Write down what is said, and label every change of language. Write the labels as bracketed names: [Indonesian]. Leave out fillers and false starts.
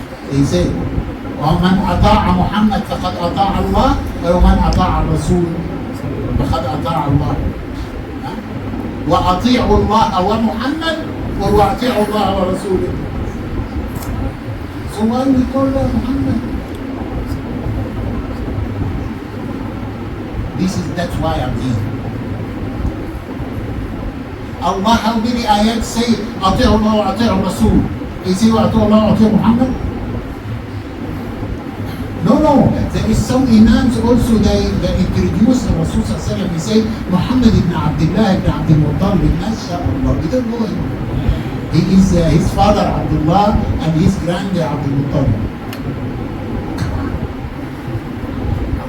[English] He said, [Arabic] ومن أطاع محمد فقد أطاع الله ومن أطاع الرسول فقد أطاع الله وأطيعوا الله ومحمد وأطيعوا الله ورسوله. [English] So why we call her Muhammad? That's why I'm here. Allah, how many ayat say [Arabic] أطيعوا الله وأطيعوا الرسول? [English] Is he [Arabic] أطيعوا الله وأطيعوا [English] Muhammad? No. There is some imams also they introduce the Rasul sallallahu alaihi wasallam. He say Muhammad ibn Abdullah ibn Abdul Muttalib. MashaAllah, we don't know him. He is his father Abdullah and his grandfather Abdul Muttalib.